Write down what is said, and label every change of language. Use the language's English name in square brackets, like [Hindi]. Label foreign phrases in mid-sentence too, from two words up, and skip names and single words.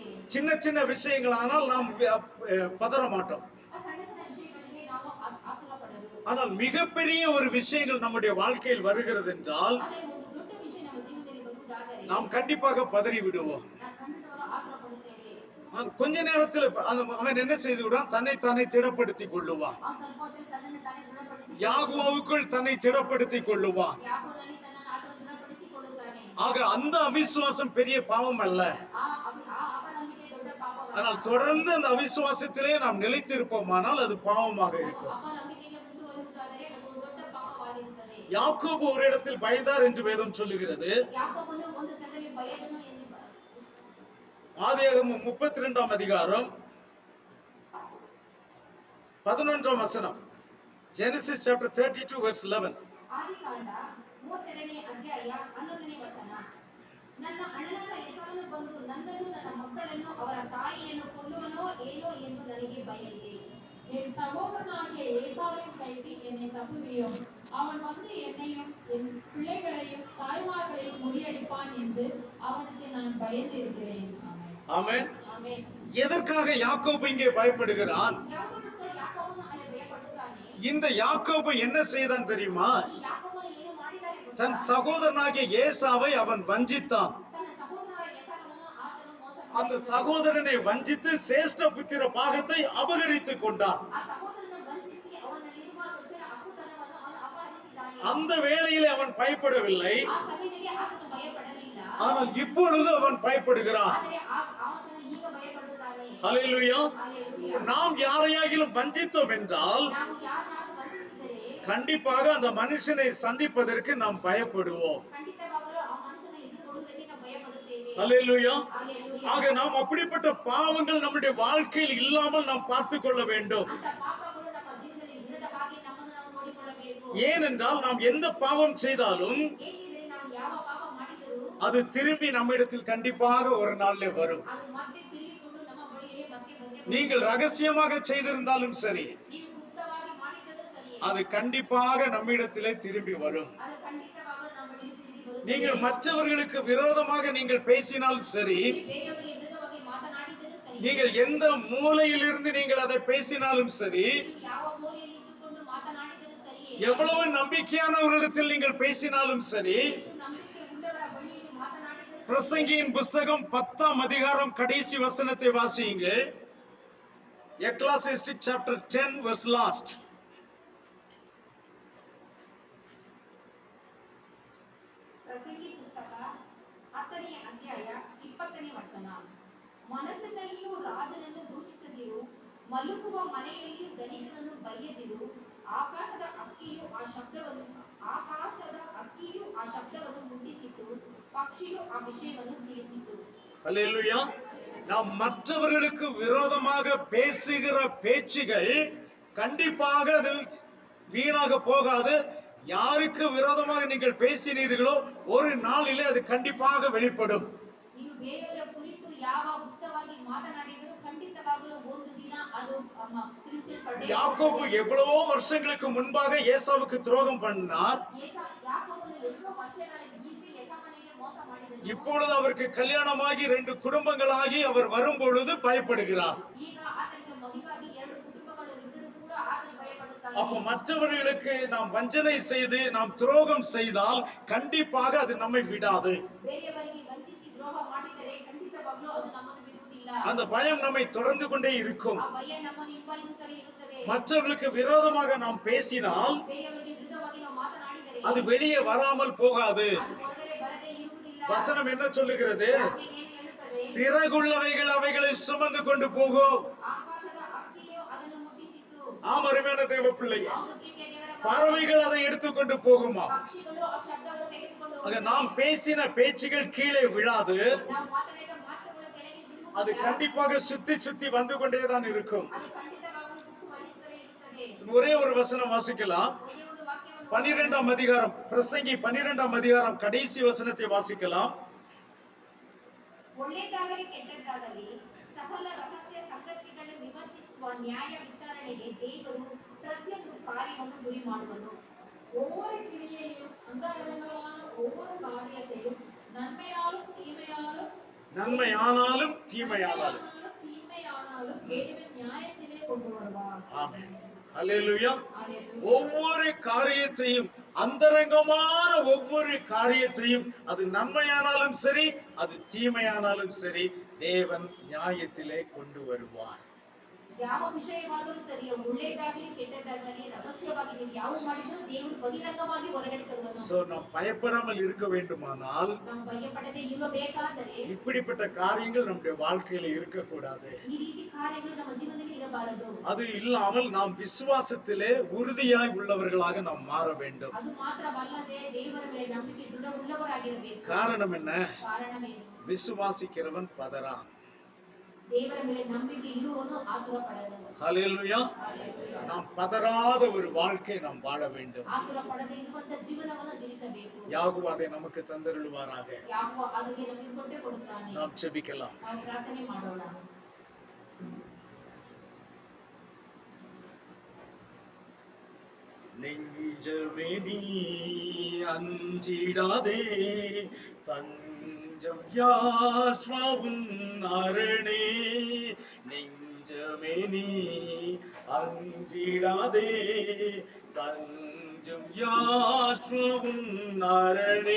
[Tamil] சின்ன சின்ன விஷயங்களானால் நாம் பதற மாட்டோம். [Kannada] ಆ ಸಣ್ಣ ಸಣ್ಣ ವಿಷಯಗಳಿಗೆ ನಾವು ಆತುರ ಪಡೋದು. [Tamil] ஆனால் மிகப்பெரிய ஒரு விஷயங்கள் நம்முடைய வாழ்க்கையில் வருகிறது என்றால் [Kannada] ಅದೇ ಒಂದು ದೊಡ್ಡ ವಿಷಯ ನಮ್ಮ ಜೀವನದಲ್ಲಿ ಬರುವುದಾದರೆ [Tamil] நாம் கண்டிப்பாக பதறி விடுவோம். [Kannada] ನಾವು ಖಂಡಿತವಾಗಿ ಆತುರ ಪಡುತ್ತೇವೆ. [Tamil] கொஞ்ச நேரத்தில் அவன் என்ன செய்து விடுவான்? தன்னை தானே திடப்படுத்திக் கொள்ளுவான். [Kannada] ಆ ಸ್ವಲ್ಪ ಹೊತ್ತಲ್ಲಿ ತನ್ನನ್ನು ತಾನೇ ದೃಢಪಡಿಸಿ [Tamil] யாகோவுக்குள் தன்னை திடப்படுத்திக் கொள்ளுவான். [Kannada] ಯಾಕೋನಲ್ಲಿ ತನ್ನನ್ನು ಆತನು ದೃಢಪಡಿಸಿಕೊಳ್ಳುತ್ತಾನೆ. [Tamil] ஆக அந்த அவிசுவாசம் பெரிய பாவம் அல்ல. [Kannada] ಆ ಅಪನಂಬಿಕೆ ದೊಡ್ಡ ಪಾಪವಲ್ಲ. [Tamil] ஆனால் தொடர்ந்து அந்த அவிசுவாசத்திலே நாம் நிலைத்திருப்போமானால் அது பாவமாக இருக்கும். [Kannada] ಅಪನಂಬಿಕೆಗೆ ಮುಂದುವರಿಯುವುದಾದರೆ ಅದು ಒಂದು ದೊಡ್ಡ ಪಾಪವಾಗಿರುತ್ತದೆ. [Tamil] யாக்கோபு ஒரு இடத்தில் பயந்தார் என்று வேதம் சொல்லுகிறது. [Kannada] ಯಾಕೋಬನು ಒಂದು ಸ್ಥಳದಲ್ಲಿ ಭಯದನು ಎಂದು [Tamil] ஆதியாகமம் 32ஆம் அதிகாரம் 11ஆம் வசனம். [English] Genesis chapter 32 verse 11. [Kannada] ಆದಿಕಾಂಡ 32ನೇ ಅಧ್ಯಾಯ 11ನೇ ವಚನ. ನನ್ನ ಅಣ್ಣನಾದ ಏಸಾವನು ಬಂದು ನನ್ನನ್ನು ನನ್ನ ಮಕ್ಕಳನ್ನು ಅವರ ತಾಯಿಯನ್ನು ಕೊಲ್ಲುವನೋ ಏನೋ ಎಂದು ನನಗೆ ಭಯವಿದೆ. [Tamil] என் சகோதரனாகிய ஏசாவின் கைக்கு என்னை தப்புவியும், அவன் வந்து என்னையும் என் பிள்ளைகளையும் தாய்மார்களையும் முறியடிப்பான் என்று அவனுக்கு நான் பயந்திருக்கிறேன். ஆமென். [Kannada] ಆಮೆನ್. [Tamil] எதற்காக யாக்கோபு இங்கே பயப்படுகிறான்? [Kannada] ಯಾವುದಕ್ಕೋಸ್ಕರ ಯಾಕೋಬನು ಅಲ್ಲಿ ಭಯಪಡುತ್ತಾನೆ? [Tamil] இந்த யாக்கோபு என்ன செய்தான் தெரியுமா? [Kannada] ಈ ಯಾಕೋಬನು ಏನು ಮಾಡಿದ್ದಾನೆ ಗೊತ್ತಾ? [Tamil] தன் சகோதரனாகிய ஏசாவை அவன் வஞ்சித்தான். [Kannada] ತನ್ನ ಸಹೋದರನಾದ ಏಸಾವನನ್ನು ಆತನು ಮೋಸ [Tamil] அந்த [Kannada] ಮಾಡಿದನು. [Tamil] சகோதரனை வஞ்சித்து சேஷ்ட புத்திர பாகத்தை அபகரித்துக் கொண்டான். [Kannada] ಆ ಸಹೋದರನನ್ನು ವಂಚಿಸಿ ಅವನಲ್ಲಿರುವ ಚೊಚ್ಚಲ ಹಕ್ಕುತನವನ್ನು ಅವನು ಅಪಹರಿಸಿದ್ದಾನೆ. [Tamil] அந்த வேளையிலே அவன் பயப்படவில்லை. [Kannada] ಆ ಸಮಯದಲ್ಲಿ ಆತನು ಭಯಪಡಲಿಲ್ಲ. [Tamil] ஆனால் இப்பொழுது அவன் பயப்படுகிறான். [Kannada] ಆದರೆ ಆತನು ಈಗ ಭಯಪಡುತ್ತಾನೆ. [Tamil] ஹல்லேலூயா. [Kannada] ಹಲ್ಲೆಲೂಯಾ. [Tamil] நாம் யாரையாகிலும் வஞ்சித்தோம் என்றால் [Kannada] ನಾವು ಯಾರನ್ನಾದರೂ ವಂಚಿಸಿದರೆ [Tamil] கண்டிப்பாக அந்த மனுஷனை சந்திப்பதற்கு நாம் பயப்படுவோம். [Kannada] ಖಂಡಿತವಾಗಲೂ ಆ ಮನುಷ್ಯನ ಎದುರುಗೊಳ್ಳುವುದಕ್ಕೆ ನಾವು ಭಯಪಡುತ್ತೇವೆ. [Tamil] ஹல்லேலூயா. [Kannada] ಹಲ್ಲೆಲೂಯಾ. [Tamil] ஆக நாம் அப்படிப்பட்ட பாவங்கள் நம்முடைய வாழ்க்கையில் இல்லாமல் நாம் பார்த்துக் கொள்ள வேண்டும். [Kannada] ಅಂತ ಪಾಪಗಳು ನಮ್ಮ ಜೀವನದಲ್ಲಿ ಇರದ ಹಾಗೆ ನಮ್ಮನ್ನು ನಾವು ನೋಡಿಕೊಳ್ಳಬೇಕು. [Tamil] ஏனென்றால் நாம் எந்த பாவம் செய்தாலும் [Kannada] ಏಕೆಂದರೆ ನಾವು ಯಾವ ಪಾಪ ಮಾಡಿದರೂ [Tamil] அது திரும்பி நம்மிடத்தில் கண்டிப்பாக ஒரு நாளிலே வரும். [Kannada] ಅದು ಮತ್ತೆ ತಿರುಗಿಕೊಂಡು ನಮ್ಮ ಬಳಿಯೇ ಮತ್ತೆ ಬಂದೇ [Tamil] நீங்கள் ரகசியமாக செய்திருந்தாலும் சரி, [Kannada] ನೀವು ಗುಪ್ತವಾಗಿ ಮಾಡಿದರೂ ಸರಿಯೇ [Tamil] அது கண்டிப்பாக நம்மிடத்திலே திரும்பி வரும். [Kannada] ಅದು ಖಂಡಿತವಾಗಲೂ ನಮ್ಮ ಬಳಿಗೆ ತಿರುಗಿ ಬರುತ್ತದೆ. [Tamil] நீங்கள் மற்றவர்களுக்கு விரோதமாக நீங்கள் பேசினால் சரி, [Kannada] ನೀವು ಬೇರೆಯವರಿಗೆ ವಿರುದ್ಧವಾಗಿ ಮಾತನಾಡಿದರೂ ಸರಿ, [Tamil] நீங்கள் எந்த மூலையிலிருந்து நீங்கள் அதை பேசினாலும் சரி, [Kannada] ನೀವು ಯಾವ ಮೂಲೆಯಲ್ಲಿ ಇದ್ದುಕೊಂಡು ಮಾತನಾಡಿದರೂ ಸರಿಯೇ, [Tamil] எவ்வளவு நம்பிக்கையானவர்களிடத்தில் நீங்கள் பேசினாலும் சரி, [Kannada] ಎಷ್ಟು ನಂಬಿಕೆ ಉಳ್ಳವರ ಬಳಿಯಲ್ಲಿ ಮಾತನಾಡಿದರೂ ಸರಿ. [Tamil] பிரசங்கியின் புஸ்தகம் 10ஆம் அதிகாரம் கடைசி வசனத்தை வாசியுங்க. [English] எக்லெசியாஸ்டிக் chapter 10 verse last. [Kannada] ಪ್ರಸಂಗಿ ಪುಸ್ತಕ 10ನೇ ಅಧ್ಯಾಯ 20ನೇ ವಚನ. ಮನಸ್ಸಿನಲ್ಲಿಯೂ ರಾಜನನ್ನು ದೂಷಿಸದಿರು, ಮಲಗುವ ಮನೆಯಲ್ಲಿಯೂ ಧನಿಕನನ್ನು ಬೈಯದಿರು. ಆಕಾಶದ ಹಕ್ಕಿಯು ಆ ಶಬ್ದವನ್ನು ಮುಟ್ಟಿಸಿತು, ಪಕ್ಷಿಯು ಆ ವಿಷಯವನ್ನು ತಿಳಿಸಿತು. [Tamil] அல்லேலூயா. நாம் மற்றவர்களுக்கு விரோதமாக பேசுகிற பேச்சுகள் கண்டிப்பாக அது வீணாக போகாது. யாருக்கு விரோதமாக நீங்கள் பேசினீர்களோ ஒரு நாளிலே அது கண்டிப்பாக வெளிப்படும். [Kannada] ನೀವು ಬೇರೆಯವರ ಕುರಿತು ಯಾವ ಗುಪ್ತವಾಗಿ ಮಾತನಾಡಿದರೂ ಖಂಡಿತವಾಗಲೂ ಒಂದು ದಿನ ಅದು ತಿಳಿಸಲ್ಪಟ್ಟೆ. [Tamil] யாக்கோபு எவ்வளவோ வருஷங்களுக்கு முன்பாக ஏசாவுக்கு துரோகம் பண்ணார். [Kannada] ಯಾಕೋಬನು ಎಷ್ಟೋ ವರ್ಷಗಳ ಹಿಂದೆ ಏಸಾವನಿಗೆ ಮೋಸ ಮಾಡಿದನು. [Tamil] இப்பொழுது அவருக்கு கல்யாணமாகி 2 குடும்பங்களாகி அவர் வரும்பொழுது பயப்படுகிறார். [Kannada] ಈಗ ಆತನಿಗೆ ಮದುವೆಯಾಗಿ 2 ಕುಟುಂಬಗಳು ಇದ್ದರೂ ಕೂಡ ಆತನು ಭಯಪಡುತ್ತಾನೆ. [Tamil] அப்ப மற்றவர்களுக்கு நாம் வஞ்சனை செய்து நாம் துரோகம் செய்தால் கண்டிப்பாக அது நம்மை விடாது. [Kannada] ಬೇರೆಯವರಿಗೆ ವಂಚಿಸಿ ದ್ರೋಹ ಮಾಡಿದರೆ ಖಂಡಿತವಾಗ್ಲೂ ಅದು ನಮ್ಮನ್ನು ಬಿಡುವುದಿಲ್ಲ. [Tamil] அந்த பயம் நம்மை தொடர்ந்து கொண்டே இருக்கும். [Kannada] ಆ ಭಯ ನಮ್ಮನ್ನು ಹಿಂಬಾಲಿಸುತ್ತಲೇ ಇರುತ್ತದೆ. [Tamil] மற்றவர்களுக்கு விரோதமாக நாம் பேசினால் [Kannada] ಬೇರೆಯವರಿಗೆ ವಿರುದ್ಧವಾಗಿ ನಾವು ಮಾತನಾಡಿದರೆ [Tamil] அது வெளியே வராமல் போகாது. [Kannada] ಅದು ಹೊರಗಡೆ ಬರದೇ ಇರುವುದಿಲ್ಲ. [Tamil] வசனம் என்ன சொல்லுகிறது? [Kannada] ವಾಕ್ಯ ಏನು ಹೇಳುತ್ತದೆ? [Tamil] சிறகுள்ளவைகள் அவைகளை சுமந்து கொண்டு போகும். [Kannada] ಆಕಾಶದ ಹಕ್ಕಿಯು ಅದನ್ನು ಮುಟ್ಟಿಸಿತು. [Tamil] அருமையான தேவ பிள்ளையே, [Kannada] ಹೌದು ಪ್ರೀತಿಯ ದೇವರ ಮಕ್ಕಳೇ, [Tamil] பறவைகள் அதை எடுத்துக்கொண்டு போகுமா? [Kannada] ಪಕ್ಷಿಗಳು ಆ ಶಬ್ದವನ್ನು ತೆಗೆದುಕೊಂಡು [Tamil] ஆக [Kannada] ಹೋಗುತ್ತವೆ. [Tamil] நாம் பேசின பேச்சுகள் கீழே விழாது. [Kannada] ನಾವು ಮಾತನಾಡಿದ ಮಾತುಗಳು ಕೆಳಗೆ [Tamil] அது [Kannada] ಬಿಡುವುದಿಲ್ಲ. [Tamil] கண்டிப்பாக சுத்தி சுத்தி வந்து கொண்டேதான் இருக்கும். [Kannada] ಅದು ಖಂಡಿತವಾಗಲೂ ಸುತ್ತು ವಹಿಸುತ್ತಲೇ ಇರುತ್ತದೆ. [Tamil] ஒரே ஒரு வசனம் வாசிக்கலாம். [Kannada] ಒಂದೇ ಒಂದು ವಾಕ್ಯವನ್ನು [Tamil] 12ஆம் அதிகாரம், பிரசங்கி 12ஆம் அதிகாரம் கடைசி வசனத்தை வாசிக்கலாம். [Kannada] ಒಳ್ಳೆಯದಾಗಲಿ ಕೆಟ್ಟದ್ದಾಗಲಿ ಸಕಲ ರಹಸ್ಯ ಸಂಗತಿಗಳನ್ನು ವಿಮರ್ಶಿಸುವ ನ್ಯಾಯ ವಿಚಾರಣೆಗೆ ದೇವರು ಪ್ರತಿಯೊಂದು ಕಾರ್ಯವನ್ನು ಗುರಿ ಮಾಡುವನು. [Tamil] ஒவ்வொரு கிரியையும் அந்தரங்கமான ஒவ்வொரு காரியத்தையும் நன்மையாலும் தீமையாலும் நன்மையானாலும் தீமையானாலும் தீமையானாலும் தேவன் நியாயத்திலே கொண்டு வருவார். ஆமென். ஹல்லேலூயா. அல்லேலூயா. ஒவ்வொரு காரியத்தையும், அந்தரங்கமான ஒவ்வொரு காரியத்தையும், அது நன்மையானாலும் சரி, அது தீமையானாலும் சரி, தேவன் நியாயத்திலே கொண்டு வருவார். [Kannada] ಯಾವ ವಿಷಯವಾದರೂ ಸರಿ, ಒಳ್ಳೆಯದಾಗಲಿ ಕೆಟ್ಟದ್ದಾಗಲಿ ರಹಸ್ಯವಾಗಿ ನೀವು ಯಾವ ಮಾಡಿದ್ರು ದೇವರು ಬಹಿರಂಗವಾಗಿ ಹೊರಗಡೆ ತರುವನು. [Tamil] சோ நாம் பயப்படாமல் இருக்க வேண்டுமானால், [Kannada] ನಾವು ಭಯಪಡದೆ ಇರಬೇಕಾದರೆ, [Tamil] இப்படிப்பட்ட காரியங்கள் நம்முடைய வாழ்க்கையில இருக்கக்கூடாது. [Kannada] ಈ ರೀತಿ ಕಾರ್ಯಗಳು ನಮ್ಮ ಜೀವನದಲ್ಲಿ ಇರಬಾರದು. [Tamil] அது இல்லாமல் நாம் விசுவாசத்திலே உறுதியாய் உள்ளவர்களாக நாம் மாற வேண்டும். [Kannada] ಅದು ಮಾತ್ರವಲ್ಲದೆ ದೇವರ ಮೇಲೆ ನಂಬಿಕೆ ದೃಢ ಉಳ್ಳವರಾಗಿರಬೇಕು. [Tamil] காரணம் என்ன? [Kannada] ಕಾರಣವೇನು? [Tamil] விசுவாசிக்கிறவன் பதறான். [Kannada] ದೇವರ ಮೇಲೆ ನಂಬಿಕೆ ಇರುವವನು ಆತುರ ಪಡದನು. [Tamil] ஹல்லேலூயா. [Kannada] ಹಲ್ಲೆಲೂಯಾ. [Tamil] நாம் பதறாத ஒரு வாழ்க்கை நாம் வாழ வேண்டும். [Kannada] ಆತುರ ಪಡದೆ ಇರುವಂತ ಜೀವನವನ್ನು ಜೀವಿಸಬೇಕು. [Tamil] யாகோவா அதை நமக்கு தந்தருளுவாராக. [Kannada] ಯಾಕೋ ಅದಕ್ಕೆ ನಮಗೆ ಕೊಟ್ಟೆ ಕೊಡುತ್ತಾನೆ. [Tamil] நாம் ஜெபிக்கலாம். [Kannada] ನಾವು ಪ್ರಾರ್ಥನೆ ಮಾಡೋಣ. [Tamil] நெஞ்சமே நீ அஞ்சிடாதே, தஞ்சம் யாஸ்வாவும் அரணே. நெஞ்சமே நீ அஞ்சிடாதே, தஞ்சம் யாஸ்வாவும் அரணே.